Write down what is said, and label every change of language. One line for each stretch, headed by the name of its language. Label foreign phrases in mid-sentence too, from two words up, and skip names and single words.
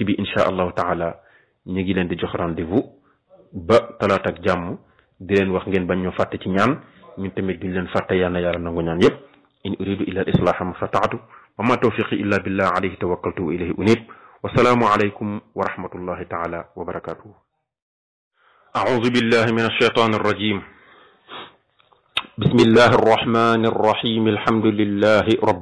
Wolof: bi insha allahu taala ñu ngi leen di jox rendez-vous ba talaata ak jàmm di leen wax ngeen bañ ñoo fàtte ci ñaan ñun tamit duñ leen fàtte yàlla yàlla nangu ñaan yépp
Arabic: إن أريد إلا الإصلاح ما استطعت وما توفيقي إلا بالله عليه توكلت وإليه أنيب والسلام عليكم ورحمة الله تعالى وبركاته أعوذ بالله من الشيطان الرجيم بسم الله الرحمن الرحيم الحمد لله رب